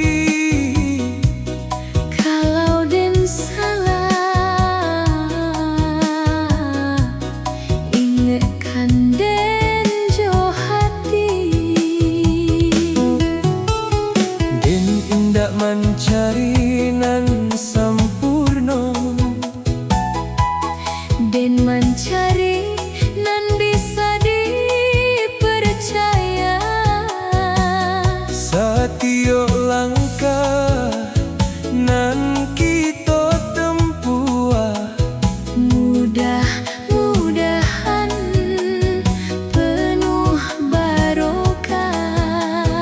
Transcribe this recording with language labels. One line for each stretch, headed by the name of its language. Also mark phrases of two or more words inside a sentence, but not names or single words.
Minangkabau: Kalau den salah, ingatkan den jo hati. Den indak mencari nan sampurno, Den mencari nan bisa dipercaya. setiap langkah nan kita tempuh
Indonesian: Mudah-mudahan penuh barokah.